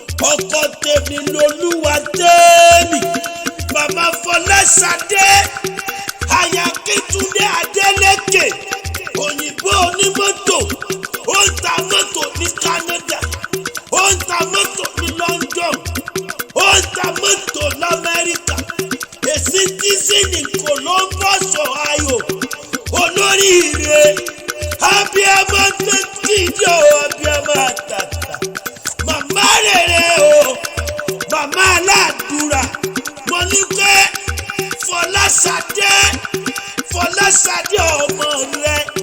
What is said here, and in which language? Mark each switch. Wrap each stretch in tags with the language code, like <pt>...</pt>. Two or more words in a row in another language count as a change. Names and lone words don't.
<yo>Ọkọ tèmi lolúwa tèmi. Màmá Fọláṣadé. Aya Kítúndé Adélékè. Òyìnbó onímọ́tò. Ó ń ta mọ́tò ní Canada. Ó ń ta mọ́tò ní London. Ó ń ta mọ́tò l'Amẹ́ríkà.</yo> <en>A citizen in Columbus, Ohio.</en> <yo>Olóríire. Abiyamọ tètè o, abiyamọ àtàtà. Màmá rere o. Màmá aládùúrà. Mo ní pé Fọláṣadé, Fọláṣadé ọmọ rẹ.</yo>